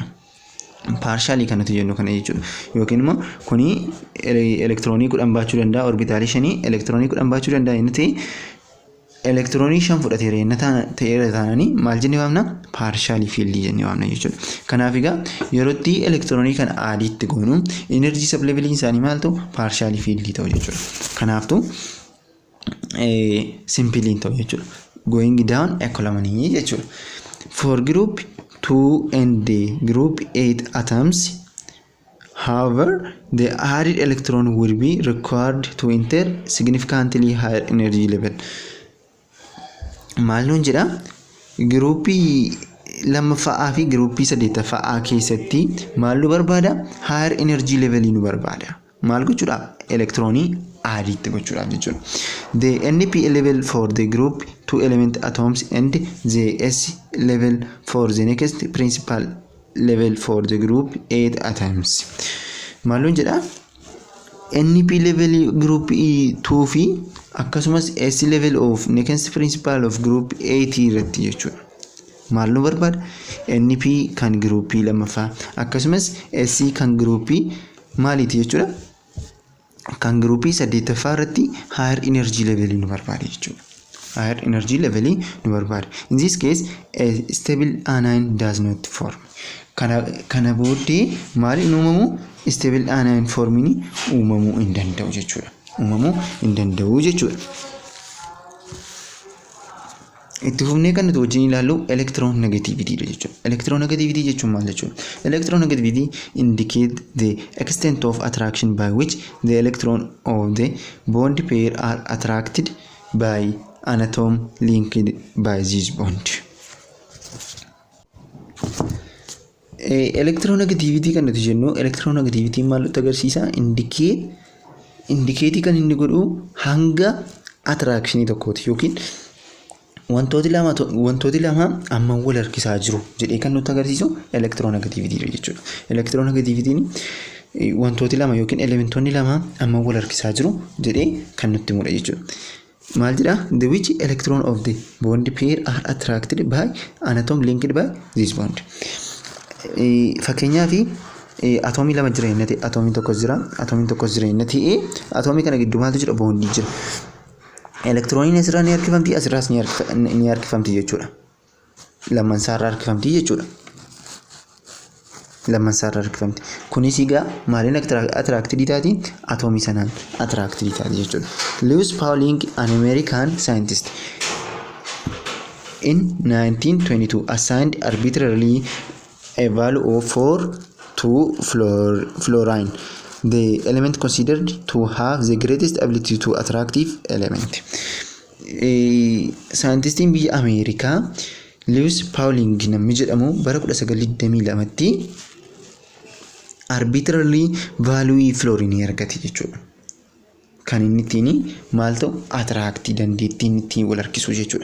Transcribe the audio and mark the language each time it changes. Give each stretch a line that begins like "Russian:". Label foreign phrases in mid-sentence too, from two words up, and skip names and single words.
Oromo: Partially kan nuti jennu kana jechuudha. Yookiin immoo kuni elektiroonii 10 baachuu danda'a orbitaalii 5 elektiroonii 10 baachuu danda'a inni ta'e elektiroonii 5 fudhateera yenna ta'eera taananii maal jennee waamna?
English: Partial field
Oromo: jennee waamna jechuudha. Kanaaf egaa yeroo itti elektiroonii kana aadiitti goonu
English: energy sub level
Oromo: isaanii maal ta'u?
English: Partial field
Oromo: ta'u jechuudha. Kanaaftu simple ta'u jechuudha.
English: Going down economy jechuudha. For group 2 and group 8 atoms, however, the added electron will be required to enter significantly higher energy level.
Oromo: Maal nuun jedha? Groupii lammaffaa fi groupii saddeettaffaa keessatti maal nu barbaada?
English: Higher energy level
Oromo: nu barbaada. Maal gochuudha? Electronii aadiitti gochuudhaaf jechuudha.
English: The NP level for the group 2 element atoms and the S level for the next principal level for the group 8 atoms.
Oromo: Maalun jedha?
English: NP level group 2
Oromo: fi akkasumas
English: S level of next principal of group 8
Oromo: irratti jechuudha. Maal nu barbaada? NP kan groupii lammaffaa akkasumas S kan groupii maaliiti jechuudha? Kan groupii saddeettaffaa irratti
English: higher energy level
Oromo: nu barbaada jechuudha.
English: Higher energy level
Oromo: nu barbaada.
English: In this case, a stable anion does not form.
Oromo: Kana booddee maal hin uumamu?
English: Stable anion forming
Oromo: uumamuu hin danda'u jechuudha. Uumamuu hin danda'u jechuudha. Itti fufnee kan nuti wajjin ilaallu electronegativity jechuudha. Electronegativity jechuun maal jechuudha?
English: Electronegativity indicate the extent of attraction by which the electron of the bond pair are attracted by an atom linked by this bond.
Oromo: Electronegativity kan nuti jennu electronegativity maal nutti agarsiisa? Indicate kan inni godhu hanga attraction tokkooti yookiin wantooti lama amma wal harkisaa jiru jedhee kan nutti agarsiisu electronegativity jechuudha. Electronegativity wantooti lama yookiin elementoonni lama amma wal harkisaa jiru jedhee kan nutti himudha jechuudha. Maal jedha?
English: The which electron of the bond pair are attracted by an atom linked by this bond.
Oromo: Fakkeenyaaf atomii lama jira inni ta'e atomii tokkos jira inni ta'e atomii kana gidduu maaltu jira? Bondii jira. Elektirooniin asirraa ni harkifamti, asirraas ni harkifamti jechuudha. Lamman isaarraa harkifamti jechuudha. Lamman isaarraa harkifamti. Kunis egaa maaliin attracted taati? Atomii sanaan attracted taati jechuudha.
English: Lewis Pauling, an American scientist, in 1922 assigned arbitrarily a value of 4 to fluorine, the element considered to have the greatest ability to attractive element.
Oromo: Scientistiin biyya Ameerikaa Lewis Pauling namni jedhamu bara 1922tti
English: arbitrarily value fluorine
Oromo: argate jechuudha. Kan inni ittiin maal ta'u? Attract dandeettiin ittiin wal harkisu jechuudha.